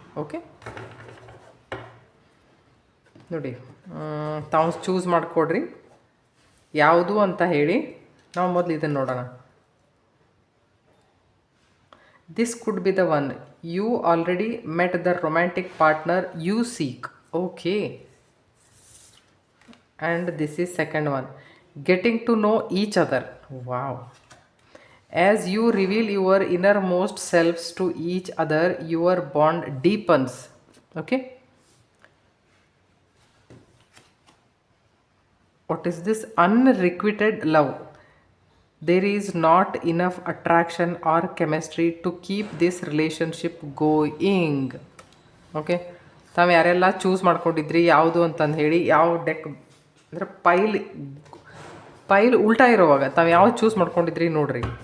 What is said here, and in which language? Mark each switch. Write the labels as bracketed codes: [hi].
[kn] Okay, ನೋಡಿ, ತಾವು choose ಮಾಡಿಕೊಡ್ರಿ ಯಾವುದು ಅಂತ ಹೇಳಿ. ನಾವು ಮೊದಲು ಇದನ್ನು ನೋಡೋಣ. [en] This could be the one you already met the romantic partner you seek. Okay, and this is second one, getting to know each other. Wow. As you reveal your innermost selves to each other, your bond deepens. Okay. What is this? Unrequited love. There is not enough attraction or chemistry to keep this relationship going. Okay. [kn] ತಾವು ಯಾರೆಲ್ಲ choose ಮಾಡ್ಕೊಂಡಿದ್ರಿ ಯಾವುದು ಅಂತಂದು ಹೇಳಿ, ಯಾವ deck ಅಂದರೆ ಪೈಲ್ ಉಲ್ಟಾ ಇರೋವಾಗ ತಾವು ಯಾವ್ದು ಚೂಸ್ ಮಾಡ್ಕೊಂಡಿದ್ರಿ ನೋಡ್ರಿ.